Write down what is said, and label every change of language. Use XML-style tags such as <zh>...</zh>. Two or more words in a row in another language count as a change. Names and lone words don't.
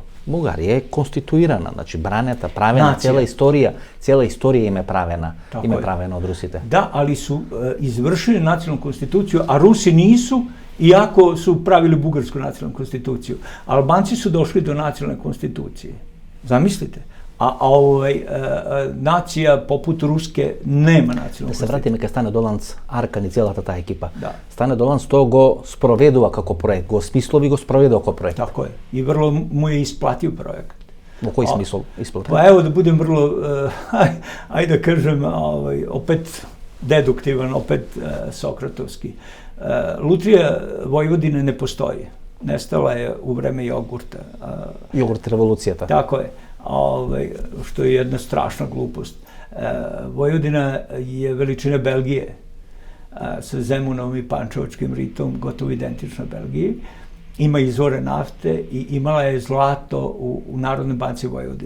<mk>Бугарија е конституирана, значи бранета, правена, цела историја им е правена од русите.</mk> <sr>Да, али су извршили националну конституцију, а Руси нису, иако су правили бугарску националну конституцију. Албанци су дошли до националне конституције. Замислите? A nacija poput Ruske nema nacionalnu konstituciju.</sr> <mk>Да се вратиме кај Стане Доlanc, Аркан и целата таа екипа. Да. Стане Dolanc тоа го спроведува како проект, го смислови и го спроведува како проект.</mk> <sr>Тако е.</sr> <mk>И врло му е исплатив проект. Во кој смисол исплатив?</mk> <sr>Па ево да будем врло, ајде да кажем, опет дедуктиван, опет сократовски. Лутрија Војводине не постои. Нестала е у време јогурта.</sr> <mk>Јогурт револуцијата.</mk> <sr>Тако е. Što je jedna strašna glupost. Vojvodina je veličine Belgije, sa Zemunom i Pančevačkim ritom, gotovo identična Belgiji. Ima izvore nafte i imala je zlato u Narodnoj banci Vojvodine.</sr>